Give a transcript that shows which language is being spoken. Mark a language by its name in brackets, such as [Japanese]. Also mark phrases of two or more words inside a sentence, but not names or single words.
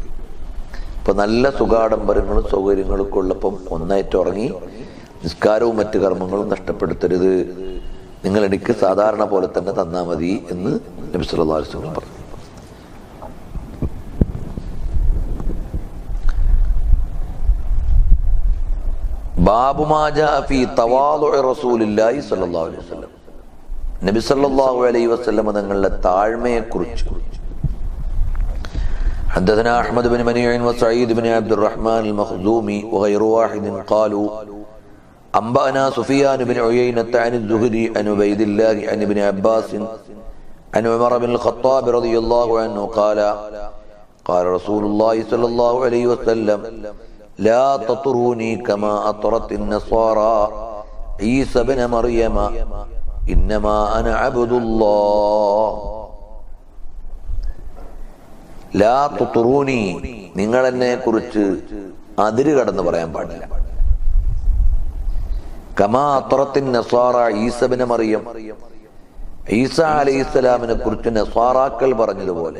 [Malayalam] ഇപ്പൊ നല്ല സുഖാഡംബരങ്ങളും സൗകര്യങ്ങളൊക്കെ ഉള്ളപ്പം ഒന്നായിട്ട് ഉറങ്ങി നിസ്കാരവും മറ്റു കർമ്മങ്ങളും നഷ്ടപ്പെടുത്തരുത്, നിങ്ങൾ എനിക്ക് സാധാരണ പോലെ തന്നെ തന്നാ മതി എന്ന് നബി [Arabic] صلى الله عليه وسلم [Malayalam] പറഞ്ഞു. [Arabic] باب ما جاء في تواضع رسول الله صلى الله عليه وسلم, [Malayalam] നബി സല്ലല്ലാഹു അലൈഹി വസല്ലം തങ്ങളുടെ താഴ്മയെ കുറിച്ച്. [Arabic] حدثنا أحمد بن منيع وسعيد بن عبد الرحمن المخزومي وغير واحد قالوا أنبأنا سفيان بن عيينة عن الزهري عن عبيد الله عن ابن عباس عن عمر بن الخطاب رضي الله عنه قال قال رسول الله صلى الله عليه وسلم لا تطروني كما أطرت النصارى عيسى بن مريم إنما أنا عبد الله. لا تطروني, [Malayalam] നിങ്ങൾ എന്നെ കുറിച്ച് അതിര് കടന്ന് പറയാൻ പാടില്ല. [Arabic] كما أطرت النصارى عيسى ابن مريم, [Malayalam] ഈസ അലൈഹിസ്സലാമിനെ കുറിച്ച് നസ്വാറാക്കൾ പറഞ്ഞതുപോലെ.